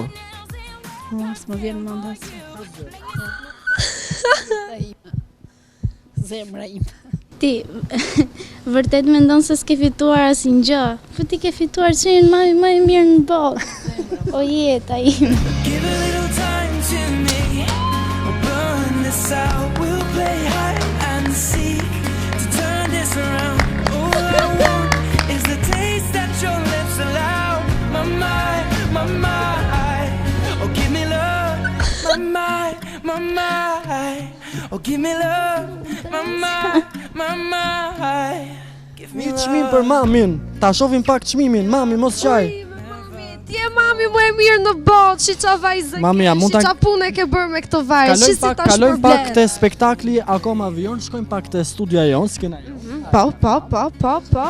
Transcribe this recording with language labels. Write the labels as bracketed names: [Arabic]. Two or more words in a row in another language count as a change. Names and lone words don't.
[Albanian] Mos më vjen mend asgjë. Zemra ime. Ti vërtet mendon se s'ke fituar asnjë gjë. Po ti ke fituar çimin më i mirë në botë. O jeta ime. [English] Give a little time to me. We'll burn this out. We'll play hide and seek to turn this around. All I want is the taste that your lips allow. My mind, my mind. Oh, give me love. My mind, my mind. Oh, give me love. My mind, my mind. Give me [Albanian] Një [English] love. [Albanian] çmim për mamin. Ta shohim pak çmimin. Mami, mos qaj. Ti je mami më e mirë në botë, shi qa vajzë. Mamia, mund ta- Shi qa punë ke bërë me këtë vajzë. Shi si ta Kalojmë pak shpërblet. te spektakli akoma avion, shkojmë pak te studia jon, skena jon. Po.